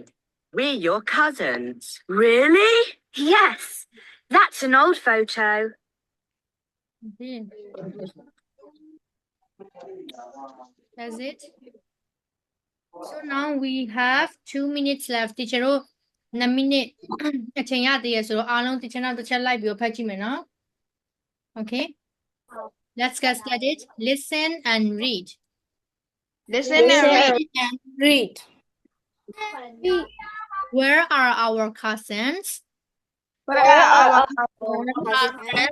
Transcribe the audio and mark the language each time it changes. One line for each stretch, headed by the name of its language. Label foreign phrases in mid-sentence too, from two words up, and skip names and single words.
English: We're your cousins. Really? Yes. That's an old photo. Okay. That's it. So now we have 2 minutes left.
Burmese: Teacher တို့2 minute အချိန်ရသေးရဆိုတော့အားလုံး teacher နောက်တစ်ချက်လိုက်ပြီးတော့ဖတ်ကြည့်မယ်နော် Okay.
English: Let's get started. Listen and read. Listen and read. Where are our cousins? Where are our cousins?